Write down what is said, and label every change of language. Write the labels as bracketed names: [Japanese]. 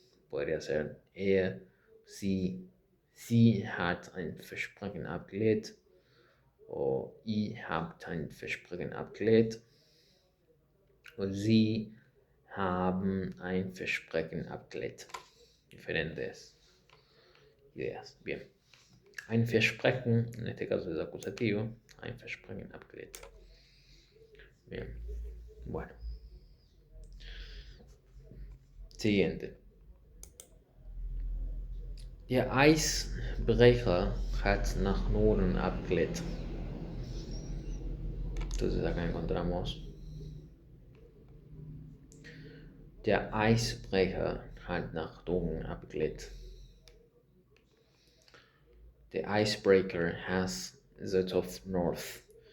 [Spanish] Podría ser [German] sie hat ein Versprechen abgelegt. O ihr habt ein Versprechen abgelegt. O sie haben ein Versprechen abgelegt. [Spanish] Diferentes ideas. Bien. [German] Ein Versprechen, [Spanish] en este caso es acusativo. [German] Ein Versprechen abgelegt. [Spanish] Bien. Bueno. Siguiente. [German] Der Eisbrecher hat nach Norden abgelegt. [Spanish] Entonces acá encontramos: [German] Der Eisbrecher hat nach Norden abgelegt. [English] The icebreaker has set off north.